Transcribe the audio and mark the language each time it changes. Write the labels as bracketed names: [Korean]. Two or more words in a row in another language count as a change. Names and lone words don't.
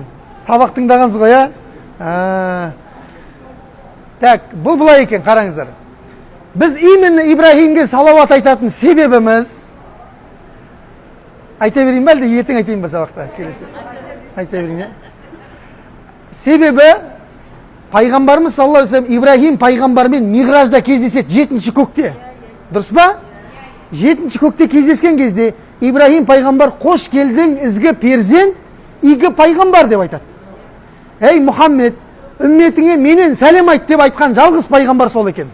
[Kazakh] Сабақ тыңдағансыз ғой, а? Так, бұл былай екен, қараңыздар. Біз именно Ибрахимге салауат айтатын себебіміз, айта берейін бе, әлде ертең айтайын ба сабақта? Айта берейін, е? Себебі, пайғамбарымыз [Arabic] صلى الله عليه وسلم [Kazakh] Ибрахим пайғамбармен Миғражда кездеседі, 7-ші көкте. Дұрыс па? 7-ші көкте кездескен кезде Ибрахим пайғамбар қош келдің ізгі перзент, игі пайғамбар деп айтады. Ей Мұхаммед, үмметіңе менен сәлем айт деп айтқан жалғыз пайғамбар сол екен.